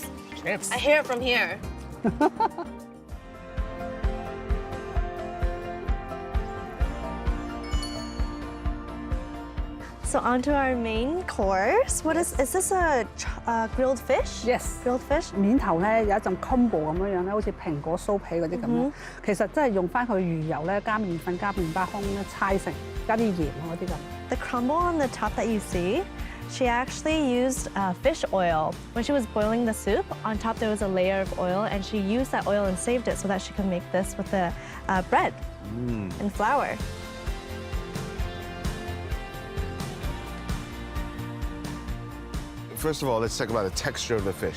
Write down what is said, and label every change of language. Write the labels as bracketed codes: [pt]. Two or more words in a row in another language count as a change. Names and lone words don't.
[en] Chips. I hear it from here. So on to our main course. Is this a grilled fish? Yes. Grilled fish? [yue] 面頭咧有一陣 combo 咁樣樣咧，好似蘋果酥皮嗰啲咁樣。其實真係用翻佢魚油咧，加麵粉、加麵包糠咧，搓成，加啲鹽嗰啲咁。 [en] The crumble on the top that you see, she actually used fish oil. When she was boiling the soup, on top there was a layer of oil, and she used that oil and saved it so that she could make this with the bread and flour. First of all, let's talk about the texture of the fish.